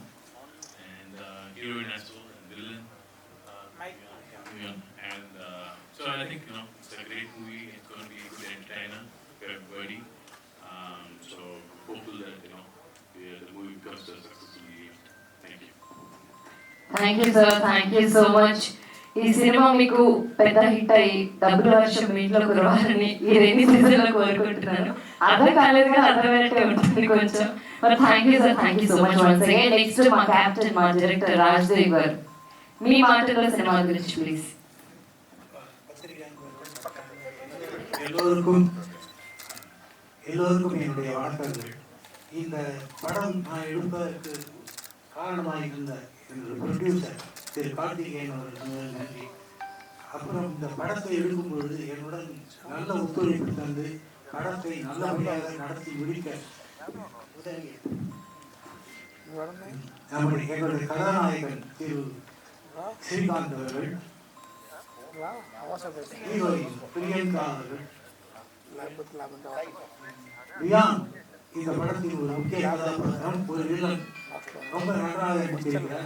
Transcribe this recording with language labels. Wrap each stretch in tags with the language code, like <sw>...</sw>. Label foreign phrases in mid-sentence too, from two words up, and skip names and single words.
<en>And heroine as well, and villain. And so I think it's a great movie. It's going to be a good entertainer for everybody. So hopeful that the movie becomes a successful movie. Thank you. Thank you sir, thank you so much.</en> <te>ఈ సినిమా మీకు పెద్ద హిట్ అయ్యి డబ్బుల వర్షం మీ ఇంట్లో కురవాలని ఈ</te> <en>rainy season</en> <te>లో కోరుకుంటున్నాను. అర్థం కాలేదు కానీ అర్థమైనట్టే ఉంటుంది కొంచెం.</te> <en>But thank you sir, thank you so much once again.</en> <te>నెక్స్ట్ మా క్యాప్టెన్, మా డైరెక్టర్ రాజ్దేవ్ గారు, మీ మాటల్లో సినిమా గురించి ప్లీజ్.</te> <ta>எல்லோருக்கும் என்னுடைய வணக்கங்கள். இந்த படம் நான் எடுப்பதற்கு காரணமாக இருந்த என்னுடைய ப்ரொடியூசர் திரு கார்த்திகேயன் அவர்கள் நன்றி. அப்புறம் இந்த படத்தை எடுக்கும் பொழுது என்னுடன் நல்ல ஒத்துழைப்பு தந்து படத்தை நல்லபடியாக நடத்தி முடிக்க உதவி எங்களுடைய கதாநாயகன் திரு ஸ்ரீகாந்த் அவர்கள், ஹீரோயின் பிரியங்கா அவர்கள், வியான் இந்த படத்தின் ஒரு முக்கிய கதாபாத்திரம், ஒரு வில்லன் ரொம்ப நன்றாக நடித்திருக்கிறார்.</ta>